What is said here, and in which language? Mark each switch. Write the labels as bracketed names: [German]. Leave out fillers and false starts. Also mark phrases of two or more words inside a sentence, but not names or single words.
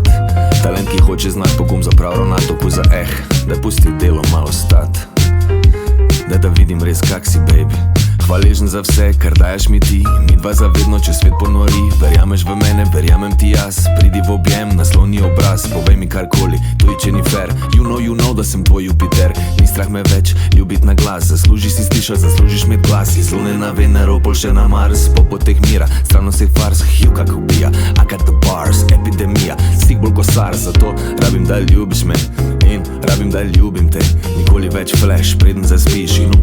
[Slovenian] Talent, ki hoče znat pogum za prav ravnat, oku za da pusti delo malo stat. Da vidim res kak si, baby. Hvaležen za vse, kar daješ mi ti. Mi dva zavedno, če svet ponori. Verjameš v mene, verjamem ti jaz. Pridi v objem, nasloni obraz. Povej mi karkoli, to je če ni fair. [English] You know, [Slovenian] da sem tvoj Jupiter. Ni strah me več, ljubit na glas. Zaslužiš si slišat, zaslužiš med glas. Iz Lune na Venero, pol še na Mars. Po poteh mira, strano se fars. Hiv kak ubija, [English] I got the bars. [Slovenian] Epidemija, stik bolj ko SARS. Zato rabim, da ljubiš me in rabim, da ljubim te. Nikoli več flash, preden zaspiš.